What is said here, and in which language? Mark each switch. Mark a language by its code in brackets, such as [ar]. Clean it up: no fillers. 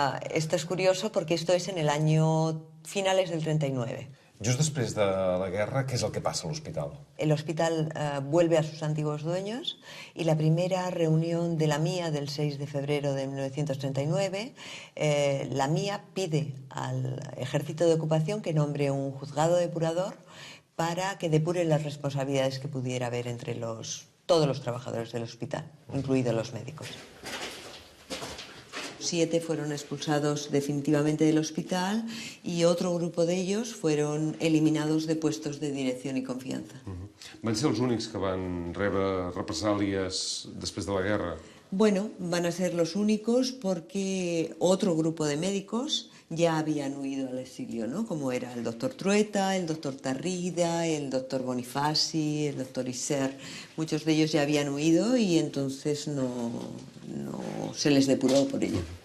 [es] Esto es curioso porque esto es en el año finales del 39. [ca] Just després de la guerra, què és el que passa a l'hospital? [es] El hospital vuelve a sus antiguos dueños y la primera reunión de la MIA del 6 de febrero de 1939, la MIA pide al Ejército de Ocupación que nombre un juzgado depurador para que depure las responsabilidades que pudiera haber entre todos los trabajadores del hospital, incluidos los médicos. 7 fueron expulsados definitivamente del hospital y otro grupo de ellos fueron eliminados de puestos de dirección y confianza. [ca] Van ser els únics que van rebre represàlies després de la guerra? [es] Bueno, van a ser los únicos porque otro grupo de médicos ya habían huido al exilio, ¿no? Como era el doctor Trueta, el doctor Tarrida, el doctor Bonifaci, el doctor Isser. Muchos de ellos ya habían huido y entonces no se les depuró por ello.